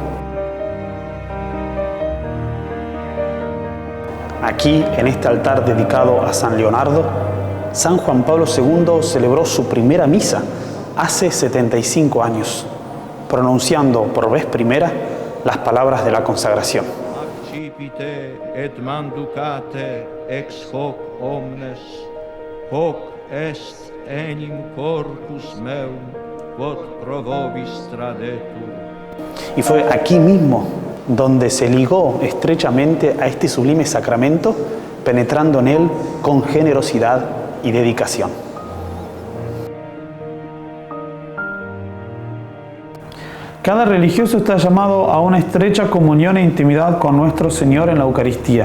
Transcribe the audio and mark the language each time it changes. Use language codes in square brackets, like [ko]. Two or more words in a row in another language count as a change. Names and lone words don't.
[es] Aquí, en este altar dedicado a San Leonardo, San Juan Pablo II celebró su primera misa hace 75 años, pronunciando por vez primera las palabras de la consagración. [la] accipite et manducate ex hoc omnes, hoc est enim corpus meum, quod pro vobis tradetur. [es] Y fue aquí mismo donde se ligó estrechamente a este sublime sacramento, penetrando en él con generosidad y dedicación. Cada religioso está llamado a una estrecha comunión e intimidad con nuestro Señor en la Eucaristía.